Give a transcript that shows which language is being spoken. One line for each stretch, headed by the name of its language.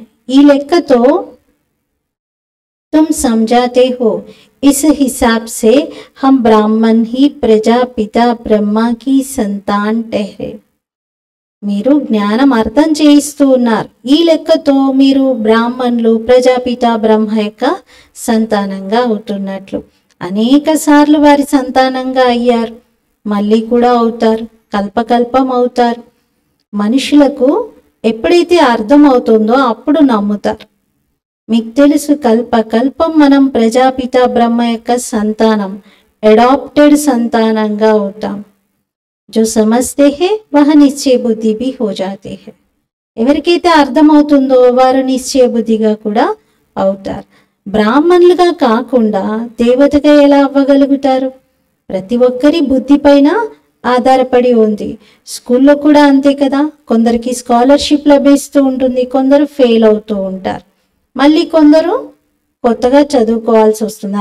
Telugu: ఈ లెక్కతో
Hindi: तुम समझाते हो, इस हिसाब से हम ब्राह्मण ही प्रजापिता ब्रह्मा की संतान ठहरे.
Telugu: మీరు జ్ఞానం అర్థం చేయిస్తూ ఉన్నారు. ఈ లెక్కతో మీరు బ్రాహ్మణులు ప్రజాపిత బ్రహ్మ యొక్క సంతానంగా అవుతున్నట్లు. అనేక సార్లు వారి సంతానంగా అయ్యారు, మళ్ళీ కూడా అవుతారు, కల్పకల్పం అవుతారు. మనుషులకు ఎప్పుడైతే అర్థం అవుతుందో అప్పుడు నమ్ముతారు. మీకు తెలుసు, కల్పకల్పం మనం ప్రజాపిత బ్రహ్మ యొక్క సంతానం, అడాప్టెడ్ సంతానంగా అవుతాం.
Hindi: जो समझते हैं वह निश्चय बुद्धि भी हो जाते हैं.
Telugu: ఎవరికైతే అర్థమవుతుందో వారు నిశ్చయ బుద్ధిగా కూడా అవుతారు. బ్రాహ్మణులుగా కాకుండా దేవతగా ఎలా అవ్వగలుగుతారు? ప్రతి ఒక్కరి బుద్ధి పైన ఆధారపడి ఉంది. స్కూల్లో కూడా అంతే కదా. కొందరికి స్కాలర్షిప్ లభిస్తూ ఉంటుంది, కొందరు ఫెయిల్ అవుతూ ఉంటారు, మళ్ళీ కొందరు కొత్తగా చదువుకోవాల్సి వస్తుంది.